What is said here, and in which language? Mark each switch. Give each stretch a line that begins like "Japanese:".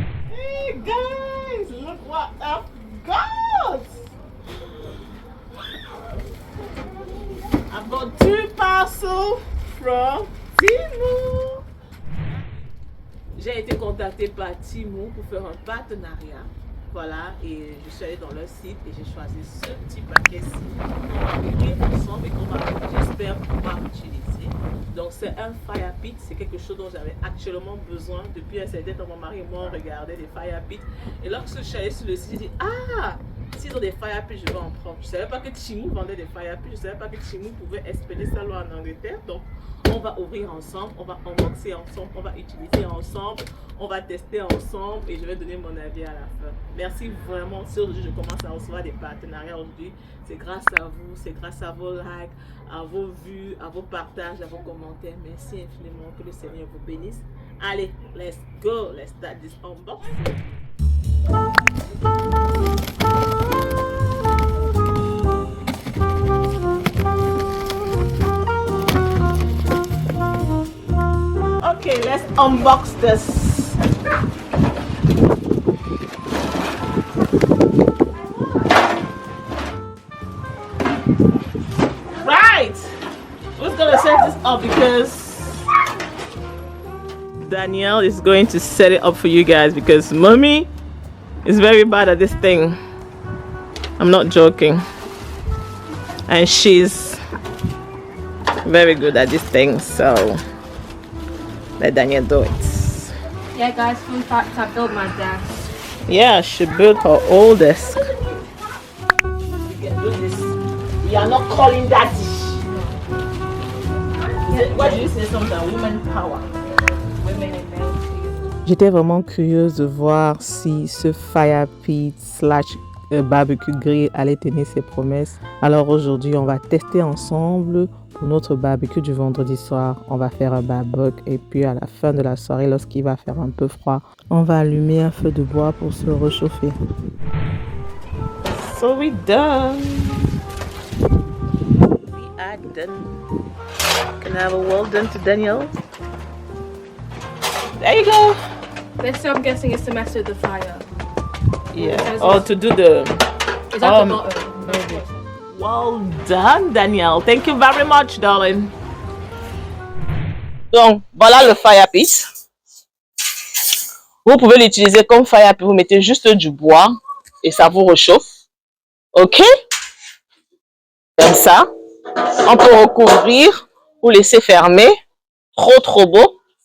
English: Hey guys, look what I've got! I've got 2 parcels from Temu.
French: J'ai été contactée par Temu pour faire un partenariat. Voilà, et je suis allée dans leur site et j'ai choisi ce petit paquet-ci qu'on va ouvrir ensemble et qu'on va, j'espère, pouvoir utiliser. Donc c'est un fire pit, c'est quelque chose dont j'avais actuellement besoin depuis un certain temps. Mon mari et moi on regardait des fire pits et lorsque je suis allée sur le site, j'ai dit ah, s'ils ont des fire pits, je vais en prendre. Je ne savais pas que Temu vendait des fire pits, je ne savais pas que Temu pouvait expédier ça loin en Angleterre. Donc on va ouvrir ensemble, on va unboxer ensemble, on va utiliser ensemble, on va tester ensemble et je vais donner mon avis à la fin. Merci vraiment. Si aujourd'hui je commence à recevoir des partenariats aujourd'hui, c'est grâce à vous, c'est grâce à vos likes, à vos vues, à vos partages, à vos commentaires. Merci infiniment, que le Seigneur vous bénisse.
English: Allez, let's go, let's start this unboxing. unbox this. Right. Who's gonna set this up because Danielle is going to set it up for you guys because mommy is very bad at this thing. I'm not joking. And she's very good at this thing, so let Danielle do it. Yeah, guys, fun fact, I built my desk. Yeah, she built her old desk. You can do this. You are not calling daddy. What do you say sometimes? Women power. Women and men.
French: J'étais vraiment curieuse de voir si ce fire pit / barbecue grill allait tenir ses promesses. Alors aujourd'hui, on va tester ensemble pour notre barbecue du vendredi soir. On va faire un barbecue et puis à la fin de la soirée, lorsqu'il va faire un peu froid, on va allumer un feu de bois pour se réchauffer.
English: So we done. We are done. Can I have a well done to Danielle? There you go. This, I'm guessing, is to mess with the fire. Yeah. Or to do the. Is that the bottom? Maybe. Well done, Danielle. Thank you very much, darling.
French: Donc, voilà le fire pit. Vous pouvez l'utiliser comme fire pit. Vous mettez juste du bois et ça vous réchauffe. OK? Comme ça. On peut recouvrir ou laisser fermer. Trop beau.